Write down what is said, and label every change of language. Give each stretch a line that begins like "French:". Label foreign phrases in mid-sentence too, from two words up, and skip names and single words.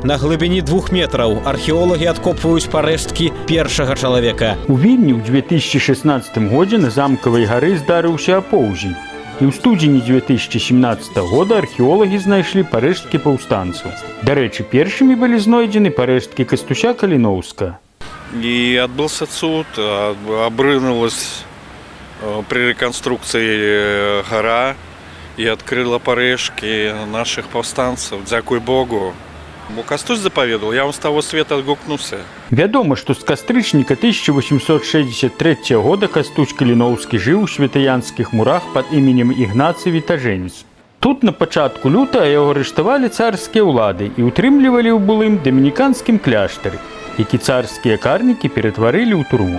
Belarusian: На глыбіні 2 метраў археолагі адкопваюць парэшткі першага чалавека. У Вільні ў 2016 годзе на замкавай гары здарыўся апоўдзень. І ў студзені 2017 года археолагі знайшлі парэшткі паўстанцаў. Дарэчы, першымі былі знойдзены парэшткі Кастуся Каліноўска.
Russian: И отбылся суд, обрынулась при реконструкции гора и открыла парэшки наших повстанцев.
Belarusian: Дякуй Богу.
Russian: Кастусь заповедовал, я вам с того света отгукнулся.
Belarusian: Вядома, што з кастрычніка 1863 года Кастусь Каліноўскі жыў у святаянскіх мурах пад іменем Ігнацый Вітажэнец. Тут на пачатку лютага яго арыштавалі царскія ўлады і ўтрымлівалі ў былым дамініканскім кляштары, які царскія карнікі ператварылі ў турму.